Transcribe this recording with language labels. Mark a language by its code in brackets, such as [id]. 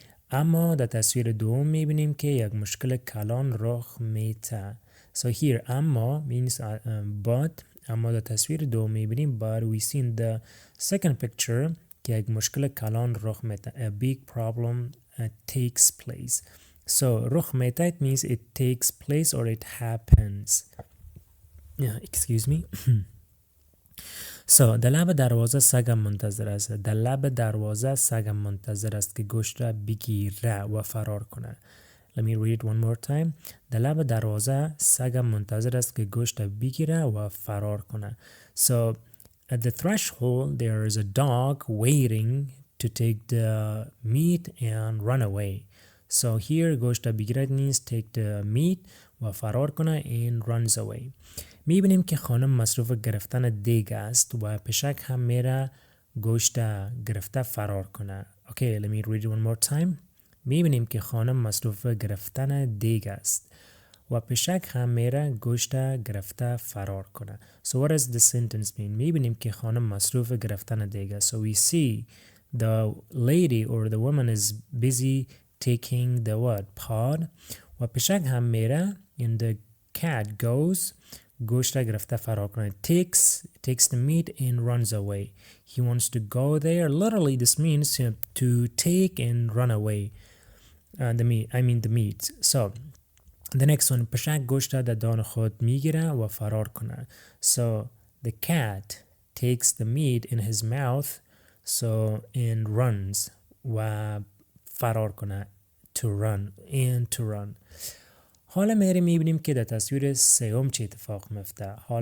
[fa] اما در تصویر دو میبینیم که یک مشکل کلان رخ میده. [en] So here اما means but. [fa] اما در تصویر دو میبینیم [en] but we see in the second picture [fa] که یک مشکل کلان رخ میده. [en] A big problem takes place. So [fa] رخ میده [en] it means it takes place or it happens. Yeah, excuse me. [fa] So در لب دروازه سگم منتظر است که گوشت را بگیره و فرار کنه. [en] Let me read it one more time. [fa] در لب دروازه سگم منتظر است که گوشت را بگیره و فرار کنه. [en] So at the threshold there is a dog waiting to take the meat and run away. So here [fa] گوشت را بگیره [en] means take the meat [fa] و فرار کنه [en] and runs away. [fa] میبینیم که خانم مصروف گرفتن دیگ است و پشک هم میره گوشت گرفته فرار کنه. [en] Okay, let me read it one more time. [fa] میبینیم که خانم مصروف گرفتن دیگ است و پشک هم میره گوشت گرفته فرار کنه. [en] So what does the sentence mean? [fa] میبینیم که خانم مصروف گرفتن دیگ است. [en] So we see the lady or the woman is busy taking the pod [fa] و پشک هم میره [en] and the cat goes [fa] گوشت گرفته فرار کنه. [en] Takes the meat and runs away. He wants to go there. Literally this means to take and run away. The meat. So the next one. [fa] پشک گوشت در دهان خود میگیره و فرار کنه. [en] So the cat takes the meat in his mouth and runs [fa] و فرار کنه. [en] To run. [fa] حالا میبینیم که در تصویر سوم چه اتفاق میفته.